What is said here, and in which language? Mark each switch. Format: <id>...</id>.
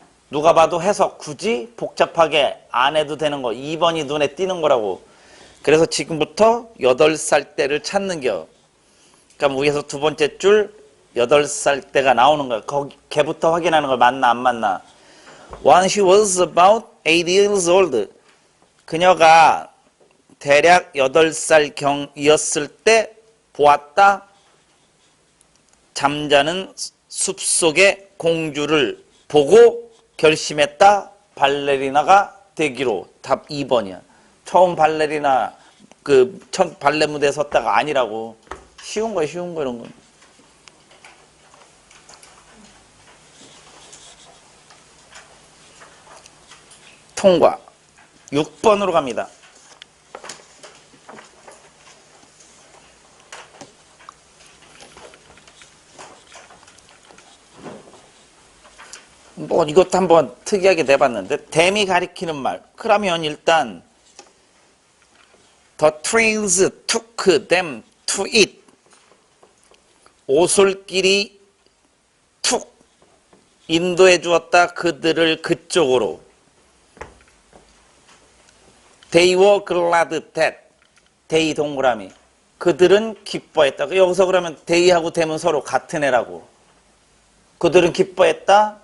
<ko>누가 봐도 해석 굳이 복잡하게 안 해도 되는 거. 2번이 눈에 띄는 거라고. 그래서 지금부터 8살 때를 찾는겨. 그러니까 위에서 두 번째 줄 8살 때가 나오는 거야. 걔부터 확인하는 걸 맞나 안 맞나.</ko> <en>When she was about 8 years old.</en> <ko>그녀가 대략 8살 경이었을 때 보았다. 잠자는 숲속의 공주를 보고 결심했다. 발레리나가 되기로. 답 2번이야. 처음 발레리나 첫 발레 무대에 섰다가 아니라고. 쉬운 거야, 쉬운 거 이런 거. 통과. 6번으로 갑니다. 뭐 이것도 한번 특이하게 내봤는데 댐이 가리키는 말. 그러면 일단</ko> <en>The trains took them to it.</en> <ko>오솔길이 툭 인도해 주었다 그들을 그쪽으로.</ko> <en>They were glad that. they 동그라미.</en> <ko>그들은 기뻐했다. 여기서 그러면 they하고 them은 서로 같은 애라고. 그들은 기뻐했다.</ko>